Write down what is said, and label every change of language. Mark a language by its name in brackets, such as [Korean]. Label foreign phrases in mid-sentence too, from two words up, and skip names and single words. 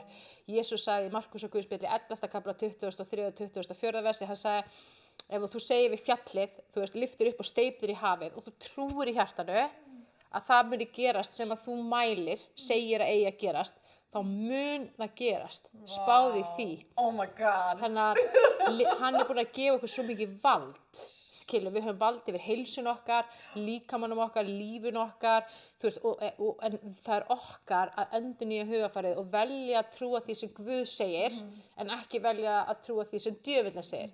[Icelandic] Jesús sagði í Markús og Guðspjalli 11. kafla 23. og 24. versi, hann sagði ef þú segir við fjallið, þú veist, lyftir upp og steypir í hafið og þú trúir í hjartanu að það muni gerast sem að þú mælir, segir að eigi að gerast, þá mun það gerast. Spáði því. [English] Oh my God. [Icelandic] Þannig að hann er búinn að gefa okkur svo mikið vald, skilur, við höfum vald yfir heilsun okkar, líkamanum okkar, lífun okkar, þú veist, en það er okkar að endurnýja hugarfarið og velja að trúa því sem Guð segir, en ekki velja að trúa því sem djöfullinn segir.